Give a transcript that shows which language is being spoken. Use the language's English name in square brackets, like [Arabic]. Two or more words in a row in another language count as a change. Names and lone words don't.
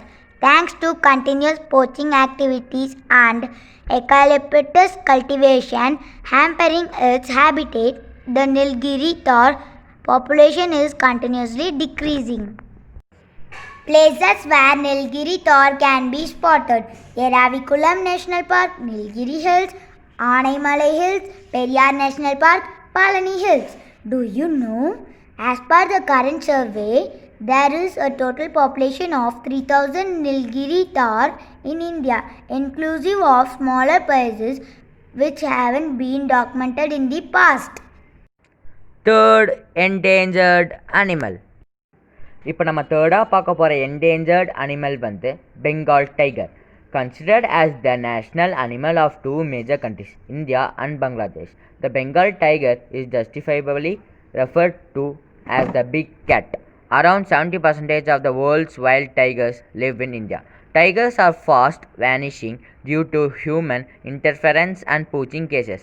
[English] Thanks to continuous poaching activities and eucalyptus cultivation hampering its habitat, the Nilgiri Tahr population is continuously decreasing. Places where Nilgiri Tahr can be spotted: Eravikulam National Park, Nilgiri Hills, Anaimalai Hills, Periyar National Park, Palani Hills. Do you know? As per the current survey, there is a total population of 3,000 Nilgiri Tahr in India, inclusive of smaller places which haven't been documented in the past. Third endangered animal. [Tamil] இப்போ நம்ம தேர்டாக பார்க்க போகிற [English] endangered animal [Tamil] பெங்கால் டைகர். [English] Considered as the national animal of two major countries, India and Bangladesh, the Bengal tiger is justifiably referred to as the big cat. Around 70% of the world's wild tigers live in India. Tigers are fast vanishing due to human interference and poaching cases.